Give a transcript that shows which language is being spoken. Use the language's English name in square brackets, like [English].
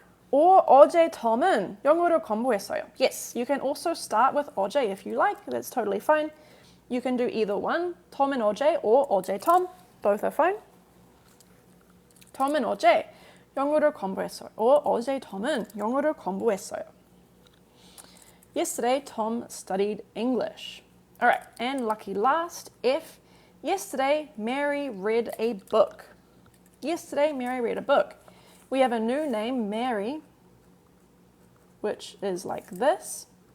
[Korean] Or 어제 톰은 영어를 공부했어요. [English] Yes, you can also start with 어제 if you like. That's totally fine. You can do either one. 톰은 어제 or 어제 톰. Both are fine. [Korean] 톰은 어제 영어를 공부했어요. Or 어제 톰은 영어를 공부했어요. [English] Yesterday, Tom studied English. All right, and lucky last, F. Yesterday, Mary read a book. Yesterday, Mary read a book. We have a new name, Mary, which is like this.